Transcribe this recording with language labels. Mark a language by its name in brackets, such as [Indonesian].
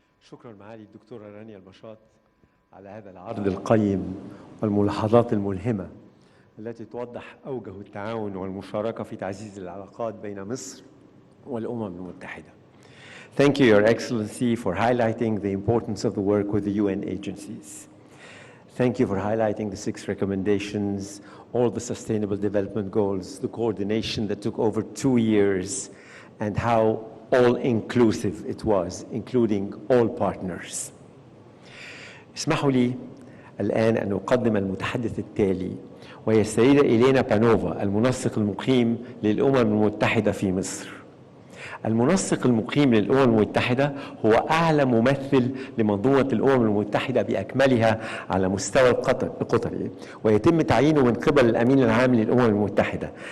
[Arabic] شكرا معالي الدكتورة رانيا المشاط على هذا العرض القيم والملاحظات الملهمة التي توضح أوجه التعاون والمشاركة في تعزيز العلاقات بين مصر والأمم المتحدة. [English] Thank you, Your Excellency, for highlighting the importance of the work with the UN agencies. Thank you for highlighting the 6 recommendations, all the Sustainable Development Goals, the coordination that took over 2 years, and how all-inclusive it was, including all partners. [Arabic] اسمحوا لي الآن أن أقدم المتحدث التالي، وهي السيدة إلينا بانوفا، المنسق المقيم للأمم المتحدة في مصر. المنسق المقيم للأمم المتحدة هو أعلى ممثل لمنظومة الأمم المتحدة بأكملها على مستوى القطري، ويتم تعيينه من قبل الأمين العام للأمم المتحدة.